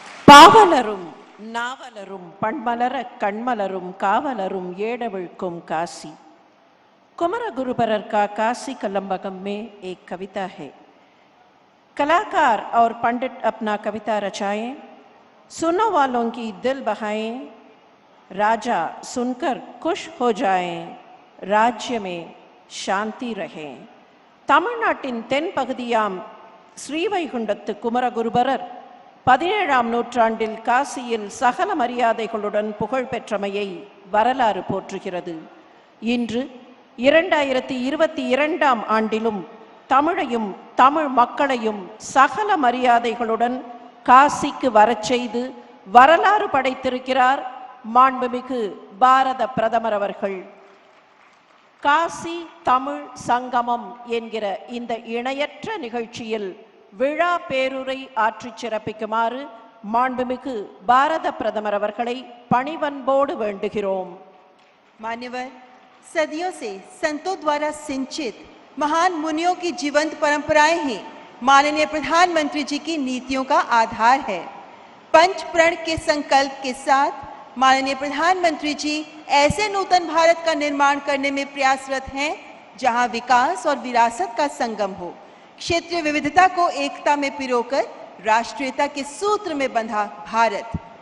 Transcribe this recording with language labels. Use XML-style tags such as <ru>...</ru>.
<ta>பாவலரும் நாவலரும் பண்மலர கண்மலரும் காவலரும் ஏடவிழ்க்கும் काशी।</ta> <hi>कुमार गुरुबरर का काशी कलम्बगम में एक कविता है। कलाकार और पंडित अपना कविता रचाएं, सुनो वालों की दिल बहाएं, राजा सुनकर खुश हो जाएं, राज्य में शांति रहे।</hi> <ta>तमिழ்நாட்டின் தென் பகுதியாம் ஸ்ரீவைகுண்டத்து குமரகுருபரர் 17ஆம் நூற்றாண்டில் காசியில் சகல மரியாதைகளுடன் புகழ் பெற்றமையை வரலாறு போற்றுகிறது. இன்று 2022ஆம் ஆண்டிலும் தமிழையும் தமிழ் மக்களையும் சகல மரியாதைகளுடன் காசிக்கு வரச் செய்து வரலாறு படைத்திருக்கிறார் மாண்புமிகு பாரத பிரதமர் அவர்கள். காசி தமிழ் சங்கமம் என்கிற இந்த இணையற்ற நிகழ்ச்சியில் விழா பேருரை ஆற்றிச் சிறப்பிக்குமாறு மாண்புமிகு பாரத பிரதமர் அவர்களை பணிவன்போடு வேண்டுகிறோம்.</ta> <hi>मान्यवर, सदियों से संतों द्वारा सिंचित महान मुनियों की जीवंत परंपराएं ही माननीय प्रधानमंत्री जी की नीतियों का आधार है। पंच प्रण के संकल्प के साथ माननीय प्रधानमंत्री जी ऐसे नूतन भारत का निर्माण करने में प्रयासरत हैं जहां विकास और विरासत का संगम हो, क्षेत्रीय विविधता को एकता में पिरोकर राष्ट्रीयता के सूत्र में बंधा भारत।</hi>